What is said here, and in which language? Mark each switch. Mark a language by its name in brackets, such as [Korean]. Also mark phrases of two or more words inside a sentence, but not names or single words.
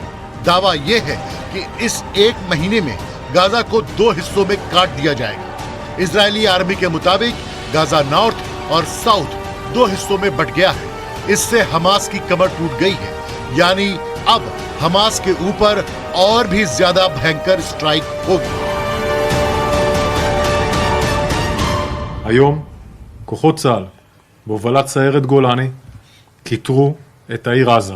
[Hindi] दावा यह है कि इस एक महीने में गाजा को 2 हिस्सों में काट दिया जाएगा। इजरायली आर्मी के मुताबिक गाजा नॉर्थ और साउथ 2 हिस्सों में बंट गया है। इससे हमास की कमर टूट गई है, यानी अब हमास के ऊपर और भी ज्यादा भयंकर स्ट्राइक होगी। [Hebrew] היום כוחות צה"ל בהובלת סיירת גולני כיתרו את העיר עזה.